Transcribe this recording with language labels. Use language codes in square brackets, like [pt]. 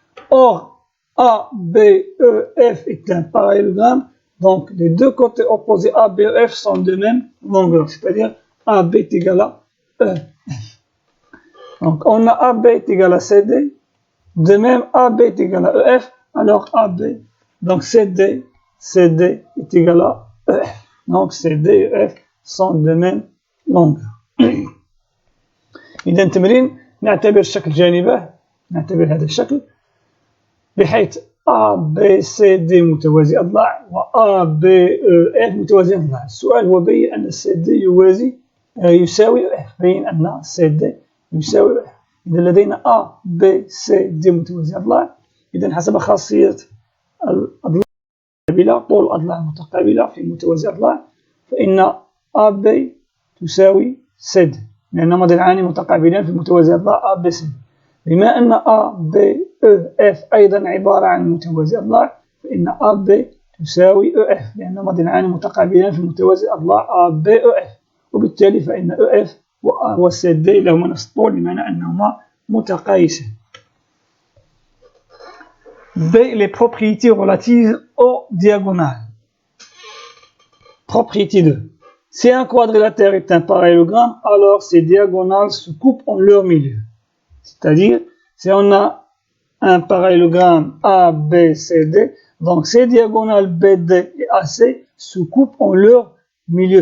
[fr] Or, ABEF est un parallélogramme, donc les deux côtés opposés ABEF sont de même longueur, c'est-à-dire AB est égal à EF. Donc on a AB est égal à CD, de même AB est égal à EF, alors AB, donc CD est égal à EF. Donc CD et EF sont de même longueur. [ar] إذا تمرين نعتبر الشكل جانبه، نعتبر هذا الشكل بحيث ABCD متوازي أضلاع و ABEF متوازي أضلاع. السؤال هو بين أن CD يساوي EF، بين أن CD يساوي EF. إذا لدينا ABCD متوازي أضلاع، إذا حسب خاصية الأضلاع المتقابلة، طول الأضلاع المتقابلة في متوازي أضلاع، فإن AB تساوي CD، لأنهما ضلعان متقابلان في متوازي أضلاع ABC. بما أن ABEF أيضا عبارة عن متوازي أضلاع، فإن AB تساوي EF، لأنهما ضلعان متقابلان في متوازي أضلاع ABEF، وبالتالي فإن EF و CD لهما نفس الطول، بمعنى أنهما متقايسان. [fr] B. Les propriétés relatives aux diagonales. Propriété 2. Si un quadrilatère est un parallélogramme, alors ses diagonales se coupent en leur milieu. C'est-à-dire, si on a un parallélogramme ABCD, donc ces diagonales BD et AC se coupent en leur milieu.